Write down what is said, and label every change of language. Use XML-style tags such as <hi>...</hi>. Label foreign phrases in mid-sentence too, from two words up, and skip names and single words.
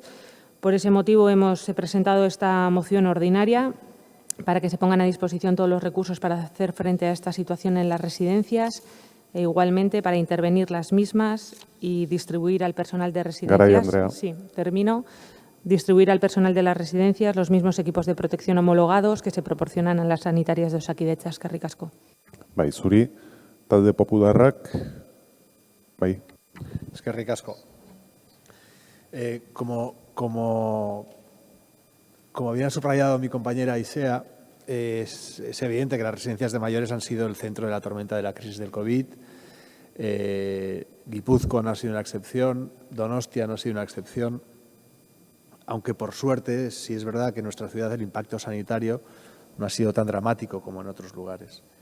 <es>Por ese motivo hemos presentado esta moción ordinaria para que se pongan a disposición todos los recursos para hacer frente a esta situación en las residencias, e igualmente para intervenir las mismas y distribuir al personal de residencias. Sí, termino. Distribuir al personal de las residencias los mismos equipos de protección homologados que se proporcionan a las sanitarias de Osakidetza.</es> <eu>Eskerrik asko. Bai, zuri, talde popularrak, bai. Eskerrik asko.</eu> <es>Como bien ha subrayado mi compañera Isea, es evidente que las residencias de mayores han sido el centro de la tormenta de la crisis del COVID. Guipúzcoa no ha sido una excepción, Donostia no ha sido una excepción, aunque por suerte sí es verdad que en nuestra ciudad el impacto sanitario no ha sido tan dramático como en otros lugares.</es>